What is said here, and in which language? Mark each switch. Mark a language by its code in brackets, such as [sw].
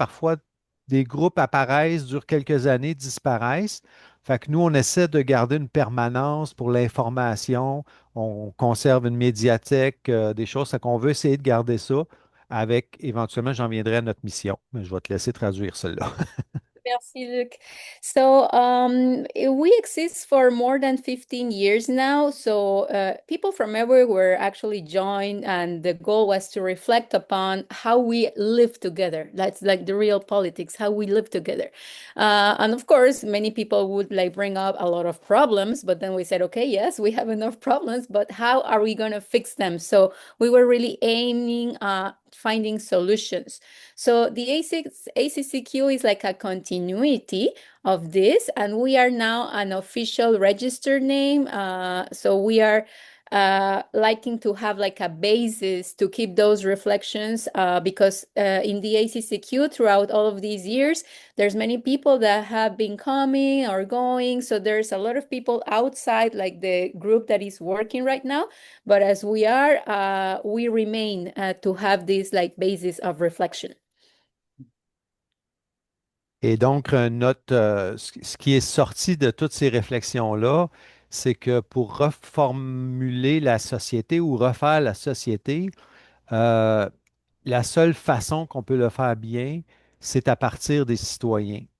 [fr] Parfois, des groupes apparaissent, durent quelques années, disparaissent. Fait que nous, on essaie de garder une permanence pour l'information, on conserve une médiathèque, des choses. C'est qu'on veut essayer de garder ça avec, éventuellement, j'en viendrai à notre mission, mais je vais te laisser traduire cela. Merci, Luc. [en] So we exist for more than 15 years now. So people from everywhere actually joined, and the goal was to reflect upon how we live together. That's like the real politics, how we live together. And of course, many people would like bring up a lot of problems, but then we said, okay, yes, we have enough problems, but how are we going to fix them? So we were really aiming at finding solutions. So the ACCQ is like a continuity of this, and we are now an official registered name. So we are liking to have like a basis to keep those reflections because in the ACCQ throughout all of these years, there's many people that have been coming or going. So there's a lot of people outside like the group that is working right now. But as we remain to have this like basis of reflection. [fr] Et donc, ce qui est sorti de toutes ces réflexions-là, c'est que pour reformuler la société ou refaire la société, Euh, la seule façon qu'on peut le faire bien, c'est à partir des citoyens.